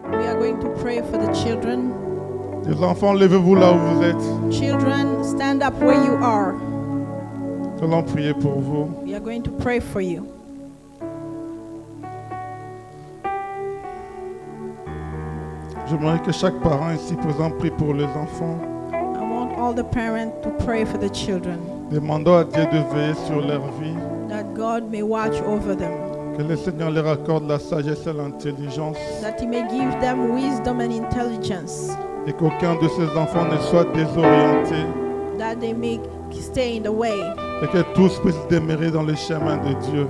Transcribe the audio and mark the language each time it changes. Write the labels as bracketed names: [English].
[English] We are going to pray for the children. [French] Les enfants, levez-vous là où vous êtes. [English] Children, stand up where you are. [French] Nous allons prier pour vous. [English] We are going to pray for you. [French] J'aimerais que chaque parent ici présent prie pour les enfants. [English] I want all the parents to pray for the children, [French] Demandons à Dieu de veiller sur leur vie. [English] that God may watch over them, [French] Que le Seigneur leur accorde la sagesse et l'intelligence. [English] that He may give them wisdom and intelligence, [French] Et qu'aucun de ces enfants ne soit désorienté. [English] that they may stay in the way, [French] Et que tous puissent demeurer dans le chemin de Dieu.